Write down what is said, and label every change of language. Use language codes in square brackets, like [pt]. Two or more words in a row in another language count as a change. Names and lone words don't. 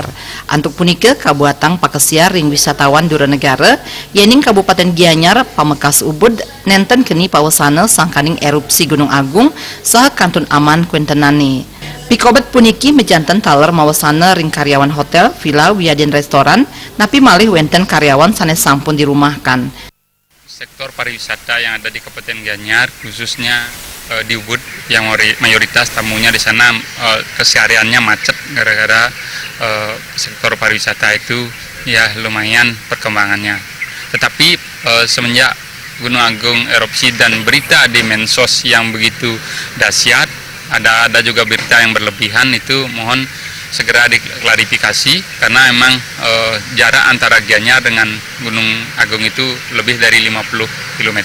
[ban] Antuk punika kabuatang pakesiar ring wisatawan Duranegara, yening Kabupaten Gianyar pamekas Ubud nenten keni pawasana sangkaning erupsi Gunung Agung saha kantun aman kuentenane. Pikobet puniki mejanten taler mawasana ring karyawan hotel, villa, Wiyadin restoran, napi malih wenten karyawan sanes sampun dirumahkan. [id] Sektor pariwisata yang ada di Kabupaten Gianyar, khususnya di Ubud, yang mayoritas tamunya di sana kesehariannya macet gara-gara sektor pariwisata itu ya lumayan perkembangannya. Tetapi semenjak Gunung Agung erupsi dan berita di Mensos yang begitu dahsyat, ada juga berita yang berlebihan, itu mohon segera diklarifikasi karena memang jarak antara Gianyar dengan Gunung Agung itu lebih dari 50 km.